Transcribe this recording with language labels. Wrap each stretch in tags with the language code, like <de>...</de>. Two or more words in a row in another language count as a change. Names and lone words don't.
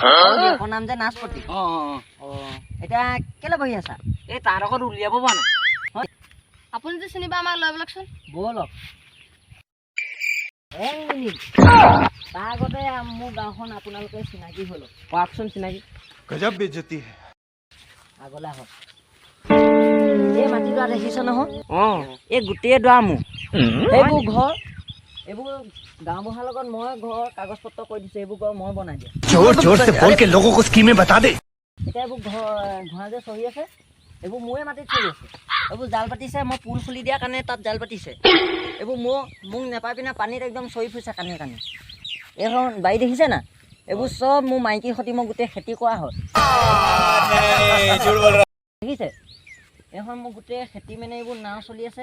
<as>এখন নাম যে নাচপতি এতিয়া কেলৈ বহি আছা এই তাৰ লগত উলিয়াব পৰা নাই আপুনি যে চিনিবা আমাক লৈ বলকচোন ব'লক এক মিনিট তাৰ আগতে মোৰ গাঁওখন আপোনালোকে চিনাকি হ'ল কওকচোন চিনাকি</as> <hi>गजब बेइज्जती है</hi> <as>আগলৈ আহক এই মাটিডৰা দেখিছ নহয় অঁ এই গোটেই ডৰা মোৰ এইবোৰ ঘৰ এইবোৰ গাঁওবুঢ়াৰ লগত মই ঘৰ কাগজ পত্ৰ কৰি দিছোঁ এইবোৰ ঘৰ মই বনাই দিওঁ</as> <hi>जोर जोर से बोल के लोगों को स्कीमें बता दे</hi> <as>এতিয়া এইবোৰ ঘোঁৰা যে চৰি আছে এইবোৰ মোৰে মাটিত চৰি আছে এইবোৰ জাল পাতিছে মই পুল খুলি দিয়াৰ কাৰণে তাত জাল পাতিছে এইবোৰ মোক নেপাই পিনে পানীত একদম চৰি ফুৰিছে কানি কানি এইখন বাৰী দেখিছে না এইবোৰ চব মোৰ মাইকীৰ সৈতে মই গোটেই খেতি কৰা হয় দেখিছে এইখন মোৰ গোটেই খেতি মানে এইবোৰ নাও চলি আছে</as>